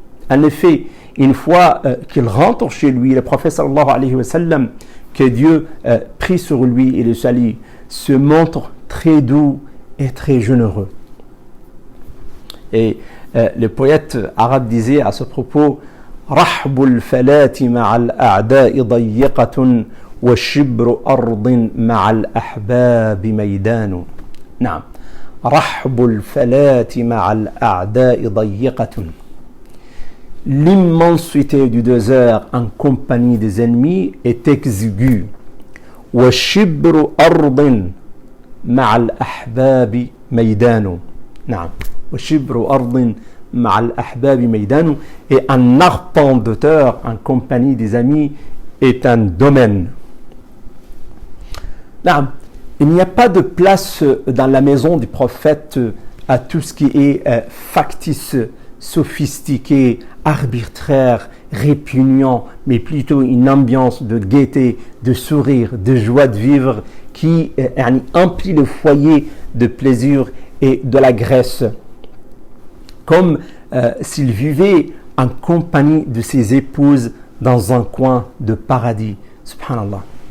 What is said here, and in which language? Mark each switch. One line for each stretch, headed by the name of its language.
French: En effet, une fois qu'il rentre chez lui, le prophète sallallahu alayhi wa sallam, que Dieu prie sur lui et le salue, se montre très doux et très généreux. Et le poète arabe disait à ce propos
Arabic: رحب الفلاة مع الأعداء ضيقة وشبر أرض مع الأحباب ميدان. نعم. رحب الفلاة مع الأعداء ضيقة.
French: L'immensité du désert en compagnie des ennemis est exiguë.
Arabic: وشبر أرض مع الأحباب ميدان. نعم. وشبر أرض مع الأحباب ميدان.
French: Et un arpent de terre en compagnie des amis est un domaine.
Arabic: نعم.
French: Il n'y a pas de place dans la maison du prophète à tout ce qui est factice, sophistiqué, arbitraire, répugnant, mais plutôt une ambiance de gaieté, de sourire, de joie de vivre qui emplit le foyer de plaisir et de la graisse, comme s'il vivait en compagnie de ses épouses dans un coin de paradis. Subhanallah.